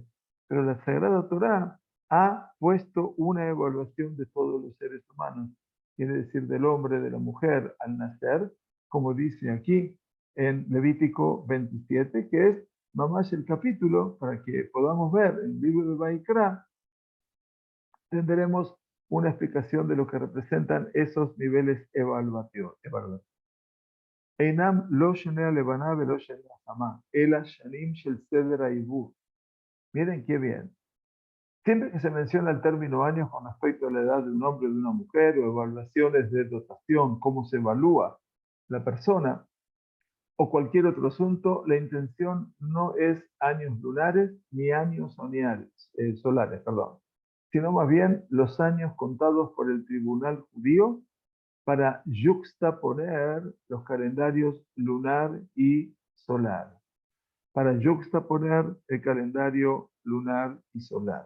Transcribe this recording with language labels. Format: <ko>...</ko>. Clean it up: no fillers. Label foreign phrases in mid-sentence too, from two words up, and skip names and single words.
<es>Pero la Sagrada Torá ha puesto una evaluación de todos los seres humanos, quiere decir del hombre, de la mujer al nacer, como dice aquí en Levítico 27, que es mamás el capítulo, para que podamos ver en el libro de Baikra, tendremos una explicación de lo que representan esos niveles evaluativos.</es> <he>אינם לא שני הלבנה ולא שני החמה, אלא שנים של סדר העיבור.</he> <es>Miren qué bien. Siempre que se menciona el término años con respecto a la edad de un hombre o de una mujer, o evaluaciones de dotación, cómo se evalúa la persona, o cualquier otro asunto, la intención no es años lunares ni años solares, perdón, sino más bien los años contados por el tribunal judío para yuxtaponer los calendarios lunar y solar, para yuxtaponer el calendario lunar y solar.</es>